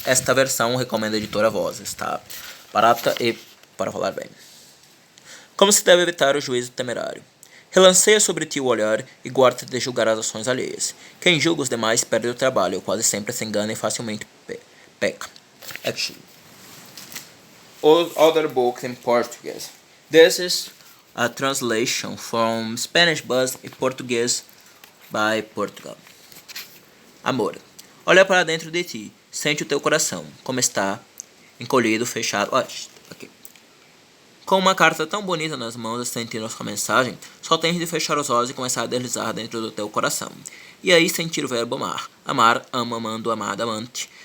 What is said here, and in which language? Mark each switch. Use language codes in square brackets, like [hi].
[pt] Esta versão recomenda a editora Voz, está barata e para falar bem. Como se deve evitar o juízo temerário? Relanceia sobre ti o olhar e guarda-te de julgar as ações alheias. Quem julga os demais perde o trabalho, quase sempre se engana e facilmente peca. [en] Actually. Other books in Portuguese. This is a translation from Spanish but in Portuguese by Portugal. [pt] Amor, olha para dentro de ti, sente o teu coração, como está encolhido, fechado. Okay. Com uma carta tão bonita nas mãos, sentindo a sua mensagem, só tens de fechar os olhos e começar a deslizar dentro do teu coração. E aí sentir o verbo amar. Amar, ama, amando, amada, amante.